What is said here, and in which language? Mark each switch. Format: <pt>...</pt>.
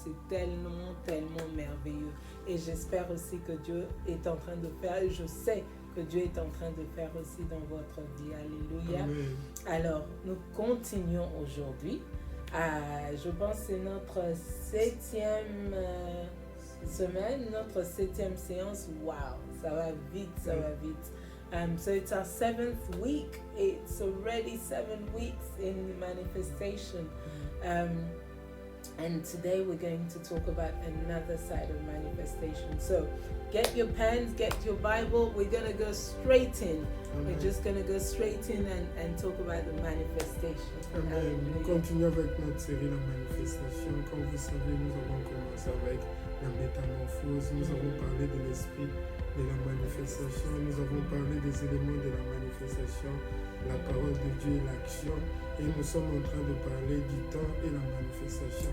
<fr>C'est tellement, tellement merveilleux. Et j'espère aussi que Dieu est en train de faire, et je sais que Dieu est en train de faire aussi dans votre vie. Alléluia. Amen. Alors, nous continuons aujourd'hui. Je pense que c'est notre 7e semaine, notre 7e séance. Wow, ça va vite, ça va vite.</fr> <en>So it's our 7th week. It's already 7 weeks in manifestation. And today we're going to talk about another side of manifestation. So get your pens, get your Bible. We're going to go straight in. Amen. We're just going to go straight in and talk about the manifestation. Amen.</en> <fr>Nous continuons avec notre série La Manifestation. Comme vous savez, nous avons commencé avec la métamorphose. Nous avons parlé de l'esprit de la manifestation. Nous avons parlé des éléments de la manifestation, la parole de Dieu et l'action. Et nous sommes en train de parler du temps et la manifestation.</fr>